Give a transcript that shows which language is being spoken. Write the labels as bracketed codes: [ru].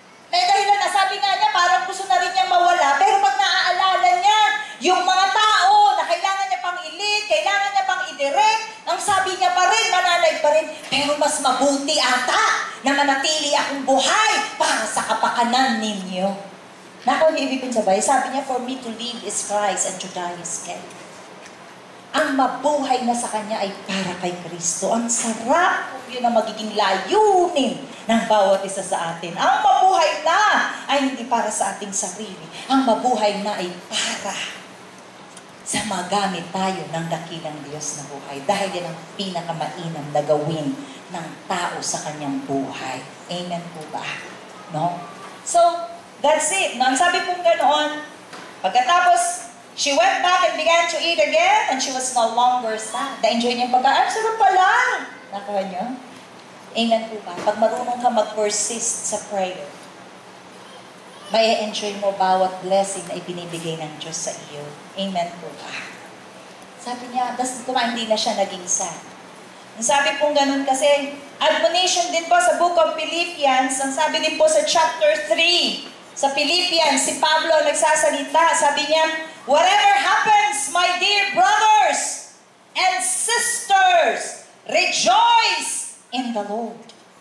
[tl] May dahilan na sabi nga niya, parang gusto na rin niyang mawala. Pero pag naaalala niya, yung mga tao na kailangan niya pang i-lead, kailangan niya pang i-direct, ang sabi niya pa rin, mananay pa rin, pero mas mabuti ata na manatili akong buhay para sa kapakanan ninyo. Nako, yung ibig sabay, sabi niya, [en] for me to live is Christ and to die is gain. [tl] Ang mabuhay na sa Kanya ay para kay Kristo. Ang sarap kung yun ang magiging layunin ng bawat isa sa atin. Ang mabuhay na ay hindi para sa ating sarili. Ang mabuhay na ay para sa magamit tayo ng dakilang Diyos na buhay. Dahil yan ang pinakamainam na gawin ng tao sa kanyang buhay. Amen po ba? No? [en] So, that's it. No? [tl] Ang sabi pong ganoon, pagkatapos, [en] she went back and began to eat again and she was no longer sad. [tl] Na-enjoy niya pagka, sarap pala. Nakawa niyo? Amen po ba? Pag marunong ka mag-persist sa prayer, may enjoy mo bawat blessing na ibinibigay ng Diyos sa iyo. Amen po ba? Sabi niya, hindi na siya naging sad. Ang sabi pong ganun kasi, admonition din po sa Book of Philippians, ang sabi din po sa chapter 3, sa Philippians, si Pablo nagsasalita, sabi niya, [en] whatever happens, my dear brothers and sisters, rejoice in the Lord.